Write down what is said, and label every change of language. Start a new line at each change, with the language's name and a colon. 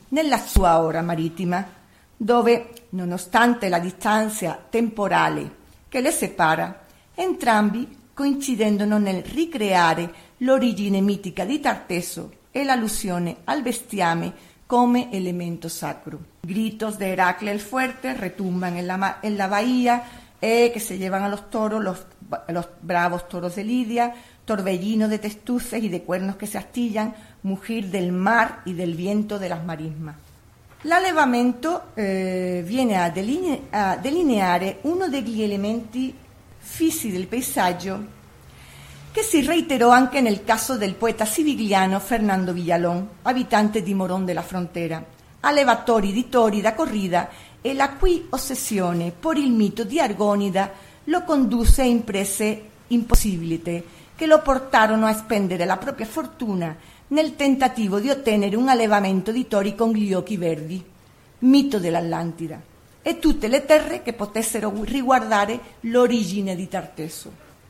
Italian: nella sua ora marittima, dove, nonostante la distanza temporale che le separa, entrambi coincidendono nel ricreare l'origine mitica di Tarteso e l'allusione al bestiame come elemento sacro.
Spanish: Gritos de Heracle el Fuerte retumban en la bahía, que se llevan a los toros, los bravos toros de Lidia, torbellino de testuces y de cuernos que se astillan, mugir del mar y del viento de las marismas.
Italian: L'allevamento viene a delineare uno degli elementi fissi del paesaggio che si reiterò anche nel caso del poeta sivigliano Fernando Villalón, abitante di Morón de la Frontera, allevatori di tori da corrida e la cui ossessione per il mito di Argonida lo conduce a imprese impossibilite che lo portarono a spendere la propria fortuna nel tentativo di ottenere un allevamento di tori con gli occhi verdi, mito dell'Atlantide, e tutte le terre che potessero riguardare l'origine di Tarteso.